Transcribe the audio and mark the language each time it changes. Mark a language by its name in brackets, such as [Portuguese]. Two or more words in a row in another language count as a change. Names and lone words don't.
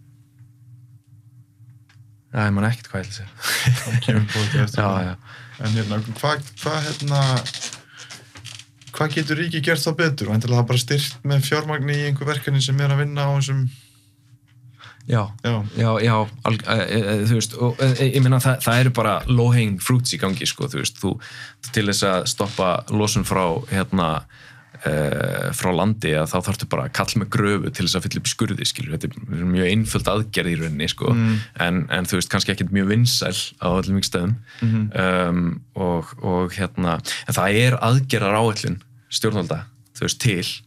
[Icelandic] ég man ekkert hvað ég ætla að segja en hvað getur ríki gert þá betur? Væntanlega það bara styrkt með fjármagni í einhver verkefni sem að vinna á þessum Já, þú veist, og ég meina það eru bara [English] low-hanging fruits [Icelandic] í gangi, sko, þú veist, þú til þess að stoppa losun frá landi að þá þarftu bara að kalla með gröfu til þess að fylla upp skurði, skilur, þetta mjög einföld aðgerð í rauninni, sko, en þú veist, kannski ekkert mjög vinsæl á öllum ykkur stöðum og en það aðgerðar áætlun stjórnvalda, þú veist, til